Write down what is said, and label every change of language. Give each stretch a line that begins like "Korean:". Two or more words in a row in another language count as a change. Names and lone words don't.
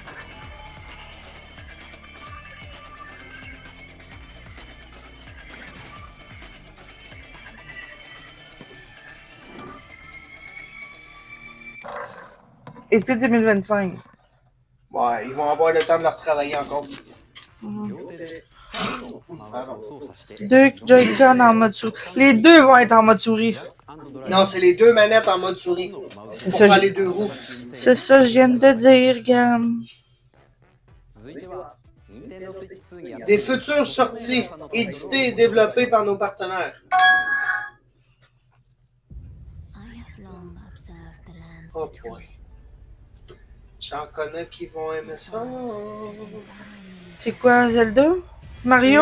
French: Été 2025. Ouais, ils vont avoir le temps de leur travailler encore.
Japanese: 両手でマウスを操作して
French: Deux Joy-Con en mode souris. Les deux vont être en mode souris. アンドドライ Non, c'est les deux manettes en mode souris.
Japanese: のマウス
French: C'est pour ça, faire j'ai- les deux roues. C'est ça que je viens de dire, gamme.
Japanese: 続いては Nintendo Switch 2にやって
French: Des futures sorties, éditées et développées par nos partenaires.
English: Oh boy.
French: J'en connais qui vont aimer ça. C'est quoi, Zelda? Mario?